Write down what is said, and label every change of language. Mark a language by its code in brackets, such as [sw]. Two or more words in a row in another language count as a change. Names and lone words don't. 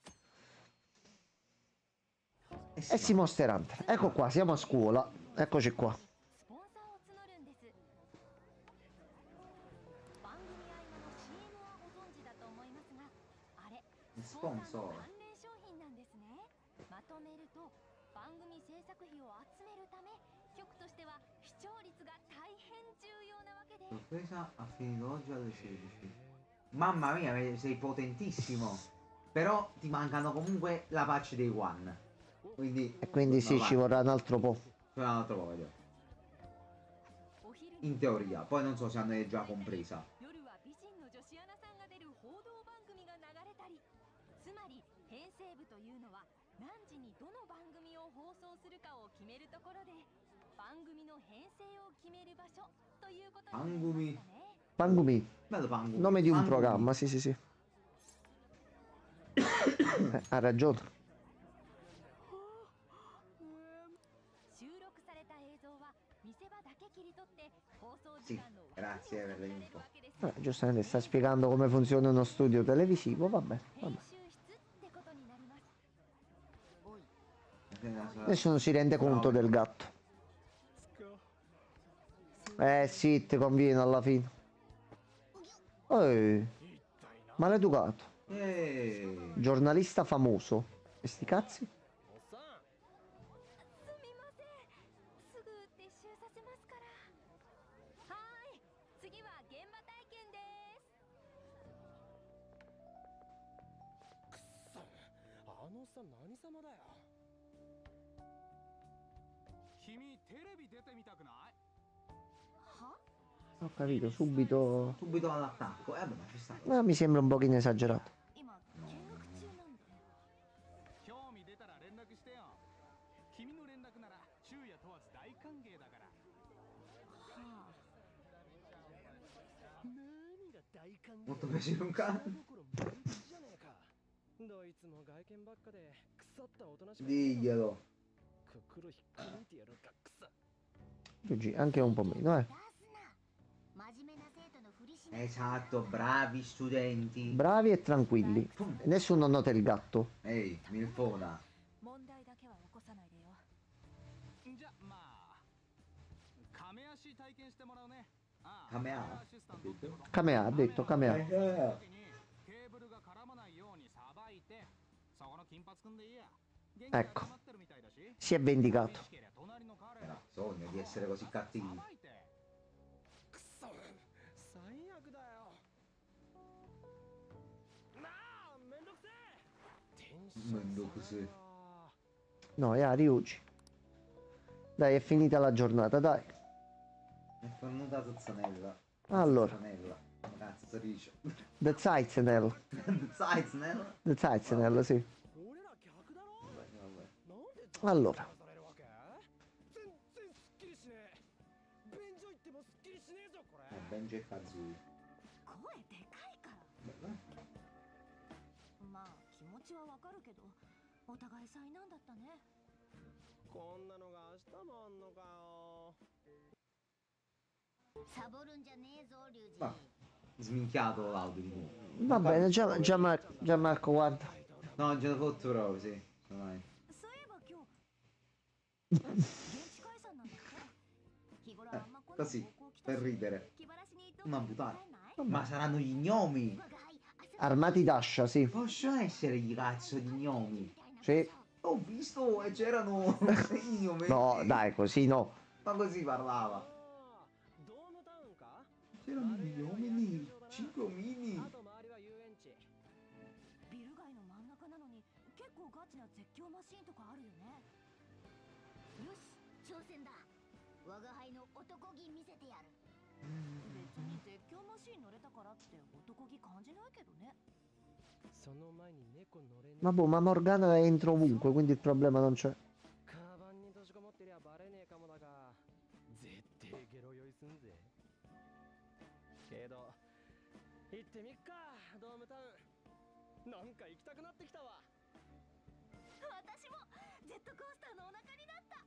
[it] E si Monster Hunter. Ecco qua, siamo a scuola. Eccoci qua. Sponsor. [ja] まとめると番組制作費を集めるため局としては視聴率が大変重要なわけで [it] Sorpresa ha finito oggi alle 16. Mamma mia, sei potentissimo. Però ti mancano comunque la patch dei One. Quindi... E quindi sì, ci vorrà un altro po'. C'è un altro po', vedo. In teoria. Poi non so se hanno già compresa. [ja] 夜は美人の女子アナさんが出る報道番組が流れたりつまり編成部というのは何時にどの番組を放送するかを決めるところで番組の編成を決める場所ということになりましたね [it] Pangumi. Bello Pangumi. Nome di un Pangumi. programma, sì, sì, sì. Ha ragione. [ja] 収録された映像は見せ場だけ切り取って放送時 [it] Sì, [ja] 間の [it] grazie per l'info. Giustamente sta spiegando come funziona uno studio televisivo, vabbè, [ja] 編 [it] vabbè. [ja] 集室ってことになりますおい [it] Nessuno si rende conto del gatto. Sì, ti conviene alla fine. Maleducato. Giornalista famoso. E sti cazzi? [ja] すみませんすぐ撤収させますからはーい次は現場体験ですくっそあのさ何様だよ君テレビ出てみたくないは [it] Ho capito, subito. Subito all'attacco. Vabbè, ma ci sta. Mi sembra un pochino esagerato. [ja] 今見学中なんで興味出たら連絡してよ君の連絡なら昼夜問わず大歓迎だからはあ何が大歓迎 [it] Molto piacere un cane. [ja] 心満喫じゃねえかどいつも外見ばっかで腐ったおとなしく [it] Diglielo. [ja] 心引っこ抜いてやるか草 [it] Giugi, anche un po' meno, [ja] 出すな真面目な生徒のふりしない [it] Esatto, bravi studenti. Bravi e tranquilli. Nessuno nota il gatto. Ehi, Milfona. [ja] 問題だけは起こさないでよじゃまあ亀足体験してもらうねああ亀足アシスタントってこと [it] Camea, ha detto, Camea. [ja] 時にケーブルが絡まないようにさばいてそこの金髪くんでいいや元気が [it] Ecco. [ja] 溜まってるみたいだし [it] Si è vendicato. [ja] 欲しけりゃ隣の彼 [it] Era sogno di essere così cattivi. [ja] さばいてくそ最悪だよなあめんどくせえテンション [it] Mendocuse. No, Ryuji. Dai, è finita la giornata, dai. È venuta Zazzanella. Allora, Zazzanella. Cazzo si dice. The Zeizenel. Zaznella. The Zeizenel, sì. [ja] 俺ら逆だろ [it] Vabbè. [ja] なんで [it] Allora. [ja] されるわけ全然すっきりしねえ便所行ってもすっきりしねえぞこれ [it] Benji e Kazui. [ja] 声でかいからまあ気持ちはわかるけどお互い災難だったねこんなのが明日もあんのかよサボるんじゃねえぞリュウジ [it] Va. Sminchiato l'audio di nuovo. Va bene, Gianmarco, guarda. No, già fatto proprio, sì. Vai. [ja] そういえば今日現地解散なんだって日頃あんま来ない [it] Così, [ja] 高校来た [it] per [ja] し [it] ridere. [ja] 気晴らしにどっ [it] Una [ja] か行 [it] puttana. [ja] きたいない [it] Ma saranno gli gnomi. Armati d'ascia, sì. Possono essere gli cazzo di gnomi. Sì. Ho visto e c'erano i gnomi. No, dai, così no. Ma così parlava. [ja] ドームタウン [it] c'erano gli omini, 5 omini. [ja] あと周りは遊園地。ビル街の真ん中なのに結構ガチな絶叫マシーンとかあるよね。よし、挑戦だ。我が輩の男気見せてやる。別に絶叫マシーン乗れたからって男気感じないけどね。その前に猫乗れねえ。 [it] Ma boh, ma Morgana entra ovunque, quindi il problema non c'è. [ja] カバンに閉じこもってりゃバレねえかもだが、絶対ゲロ酔いすんぜ。けど行ってみっか、ドームタウン。なんか行きたくなってきたわ。私もジェットコースターのお腹になった。